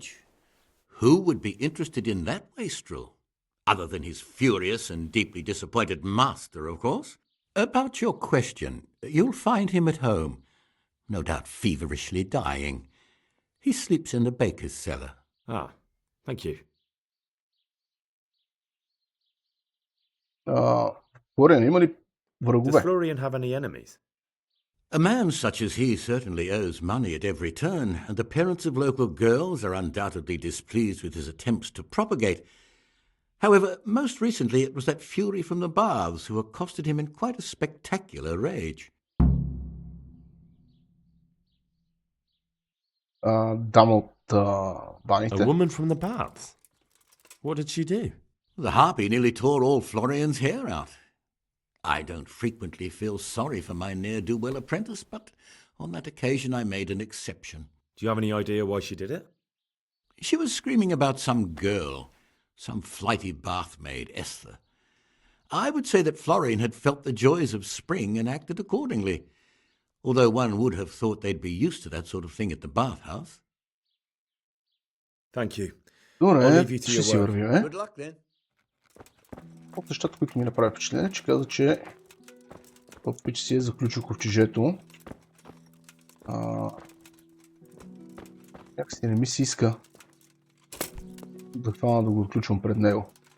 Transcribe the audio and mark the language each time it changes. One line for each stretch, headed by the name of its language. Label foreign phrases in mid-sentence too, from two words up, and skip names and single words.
English: Who would be interested in that wastrel? Other than his furious and deeply disappointed master, of course. About your question, you'll find him at home, no doubt feverishly dying. He sleeps in the baker's cellar. Ah, thank you.
Bulgarian: Флориан, има ли врагове?
English: Does Florian have any enemies? A man such as he certainly owes money at every turn, and the parents of local girls are undoubtedly displeased with his attempts to propagate. However, most recently it was that fury from the baths who accosted him in quite a spectacular rage.
Bulgarian: Дама от баните.
English: A woman from the baths? What did she do? The harpy nearly tore all Florian's hair out. I don't frequently feel sorry for my ne'er-do-well apprentice, but on that occasion I made an exception. Do you have any idea why she did it? She was screaming about some girl, some flighty bathmaid, Esther. I would say that Florian had felt the joys of spring and acted accordingly, although one would have thought they'd be used to that sort of thing at the bathhouse. Thank you.
Bulgarian: Добре,
English: I'll leave you to
Bulgarian: ще
English: your
Bulgarian: си
English: work.
Bulgarian: вървим.
English: Good luck then.
Bulgarian: От нещата, които ми направи впечатление, че каза, че Пъпич си е заключил ковчежето. Някакси не ми се иска да хвана да го отключвам пред него.